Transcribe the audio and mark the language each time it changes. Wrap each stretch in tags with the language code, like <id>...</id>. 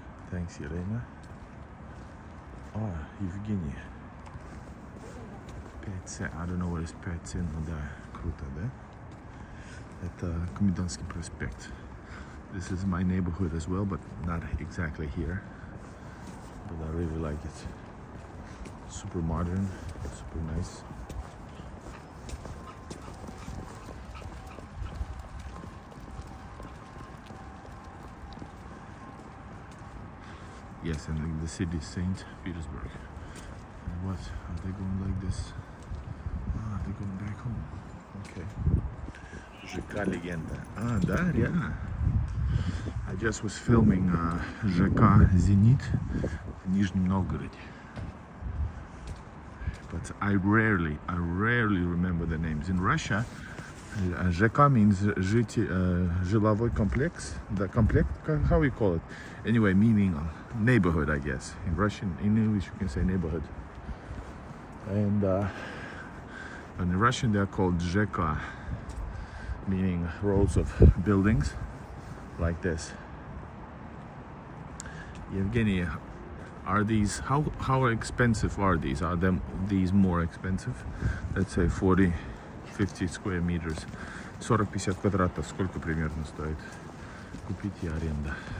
<en>Thanks, Елена. Евгений. 5 cents. I don't know what is 5 cents,</en> <ru>но да, круто, да? Это Комендантский проспект.</ru> <en>This is my neighborhood as well, but not exactly here. But I really like it. Super modern, super nice. Yes, and the city is St. Petersburg. And what? Are they going like this? Ah, they're going back home. Okay. ЖК Легенда. Ah,</en> <ru>да, реально.</ru> <en>I just was filming ЖК Зенит в Нижнем Новгороде. But I rarely remember the names. In Russia, ЖК means</en> <ru>жиловой комплекс.</ru> <en>The complex, how you call it? Anyway, meaning neighborhood, I guess. In Russian, in English, you can say neighborhood. And in Russian, they are called ЖК, meaning rows of buildings like this. Evgeny, are these, how expensive are these? Are these more expensive? Let's say 40, 50 square meters.</en> <ru>40-50 квадратов, сколько примерно стоит купить и аренда?</ru>